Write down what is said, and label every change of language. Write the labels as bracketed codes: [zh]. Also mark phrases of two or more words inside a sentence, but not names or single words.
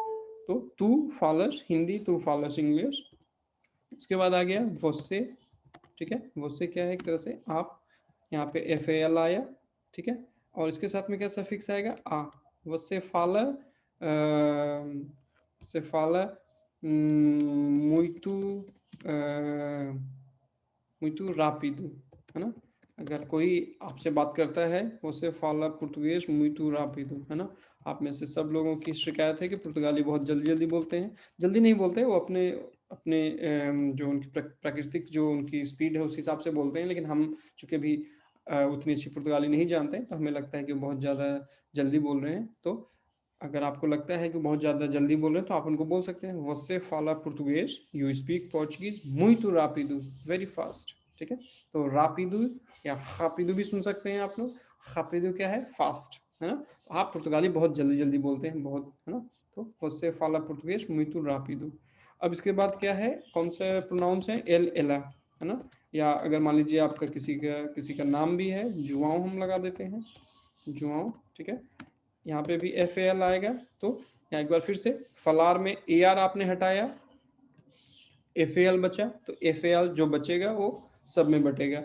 [pt] तो tu falas hindi, tu falas inglês. [hi] इसके बाद आ गया वोसे, ठीक है। वोसे क्या है, एक तरह से आप, यहाँ पे एफ ए एल आया, ठीक है। और इसके साथ में क्या सफिक्स आएगा, आ। [pt] você fala se fala muito muito rápido, [hi] है ना। अगर कोई आपसे बात करता है, [pt] você fala português muito rápido, [hi] है ना। आप में से सब लोगों की शिकायत है कि पुर्तगाली बहुत जल्दी जल्दी बोलते हैं। जल्दी नहीं बोलते, वो अपने अपने जो उनकी प्राकृतिक जो उनकी स्पीड है उस हिसाब से बोलते हैं, लेकिन हम चूंकि अभी उतनी अच्छी पुर्तगाली नहीं जानते, तो हमें लगता है कि बहुत ज़्यादा जल्दी बोल रहे हैं। तो अगर आपको लगता है कि बहुत ज़्यादा जल्दी बोल रहे हैं, तो आप उनको बोल सकते हैं [pt] você fala português, [en] you speak Portuguese [pt] muito rápido, [en] very fast, [hi] ठीक है। तो रापिदो या खापिदो भी सुन सकते हैं आप लोग। खापिदो क्या है, फास्ट, है ना। आप पुर्तगाली बहुत जल्दी जल्दी बोलते हैं, बहुत, है ना। [pt] तो você fala português muito rápido। [hi] अब इसके बाद क्या है, कौन से प्रोनाउंस हैं, एल एला, है ना। या अगर मान लीजिए आपका किसी का नाम भी है, जुआओ हम लगा देते हैं, जुआओ, ठीक है। यहाँ पे भी एफ ए एल आएगा, तो यहाँ एक बार फिर से फलार में ए आर आपने हटाया, एफ ए एल बचा, तो एफ ए एल जो बचेगा वो सब में बटेगा।